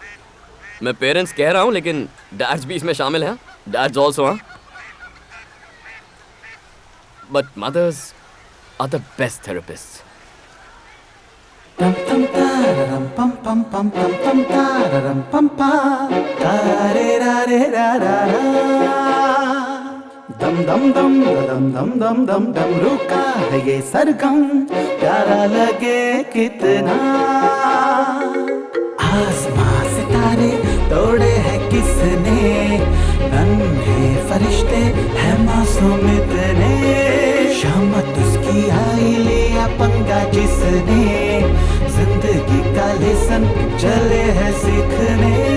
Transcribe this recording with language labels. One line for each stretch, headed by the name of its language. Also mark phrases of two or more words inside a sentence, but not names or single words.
Hindi: मैं पेरेंट्स कह रहा हूं, लेकिन डैड्स भी इसमें शामिल हैं।
English: dads also हैं, but mothers are the best therapist. Tam tam tararam pam pam pam pam pam tararam pam pam tare ra re ra ra ra dam dam dam dam dam dam dam dam
Hindi: रुका है ये सरगम प्यारा लगे कितना आसमां सितारे तोड़े हैं किसने नन्हे फरिश्ते हैं मासूम इतने शामत उसकी आई लिया पंगा जिसने जिंदगी का लेसन चले है सीखने